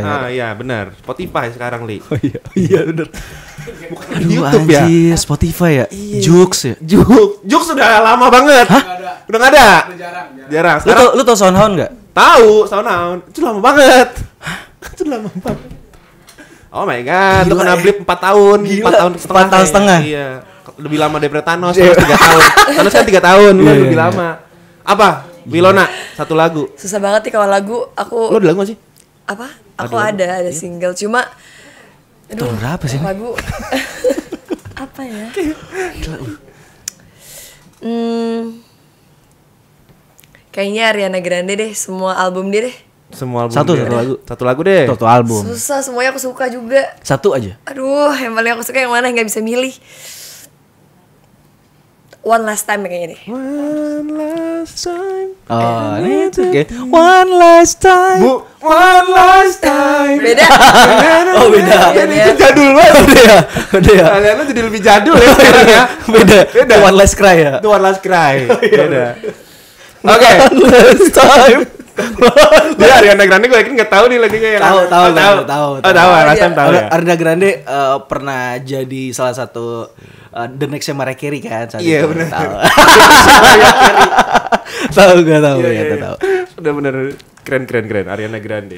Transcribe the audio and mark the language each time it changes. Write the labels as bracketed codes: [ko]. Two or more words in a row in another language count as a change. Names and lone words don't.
[id] Ah iya benar. Spotify sekarang Li. Oh iya bener. Bukan Aduh, di YouTube ya. anjir, Spotify ya. Jux ya. Juk sudah lama banget. Hah? Udah nggak ada. Jarang. Sekarang Lu tau Soundhound enggak? tahu Soundhound. Itu lama banget. Itu lama banget. [en] Oh my god, [id] itu Gila, kena blip 4 tahun. Gila, 4 tahun setengah. 4 tahun setengah. Iya. Lebih lama daripada Thanos, Thanos 3 tahun. Thanos kan 3 tahun, Iya, lebih iya. lama. Apa? Wilona, satu lagu. Susah banget nih kalau lagu aku. Lo ada lagu gak sih? Apa? Aku ada single, cuma Tahun berapa sih ini? lagu apa ya? Kayaknya Ariana Grande deh, semua album dia deh. Semua album Satu dia. lagu. Satu lagu deh. Satu album. Susah, semuanya aku suka juga. Satu aja. Aduh, yang paling aku suka yang mana, nggak bisa milih. One Last Time kayaknya deh. One last time. Oh, ini itu oke. One last time. Bu, one last time. Beda. Oh, beda. Kan itu jadul banget. Beda ya. Beda ya. Kalian lo jadi lebih jadul ya sekarang ya. Beda. Beda. One last cry ya. Itu one last cry. Beda. Oke. One last time. Dia Ariana Grande gue yakin nggak tahu nih lagunya yang Tahu, tahu, Oh, tahu. tahu. Oh, tahu. Last time tahu ya. Ariana Grande pernah jadi salah satu The Next Mariah Carey kan saat Iya, itu. benar. Tahu. Tahu gak tahu Iya, ya, iya. tahu. Udah bener keren Ariana Grande.